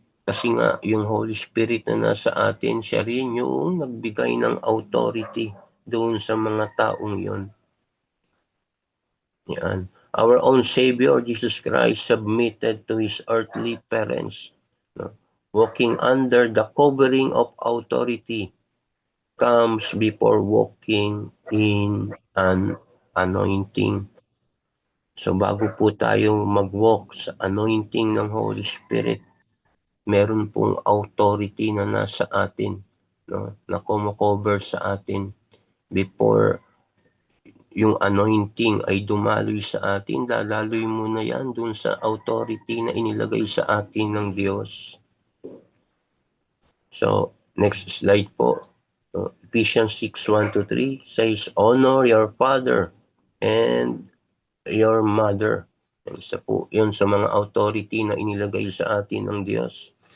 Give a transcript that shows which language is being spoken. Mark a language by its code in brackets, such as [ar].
[tl] Kasi nga yung Holy Spirit na nasa atin, siya rin yung nagbigay ng authority doon sa mga taong yon. Yan. [en] Our own Savior, Jesus Christ, submitted to His earthly parents, walking under the covering of authority comes before walking in an anointing. [tl] So bago po tayo mag-walk sa anointing ng Holy Spirit, meron pong authority na nasa atin, na kumocover sa atin before yung anointing ay dumaloy sa atin. Dadaloy muna yan dun sa authority na inilagay sa atin ng Diyos. So, next slide po. [en] Ephesians 6:1-3 says, honor your father and your mother. [tl] Isa po yun sa mga authority na inilagay sa atin ng Diyos.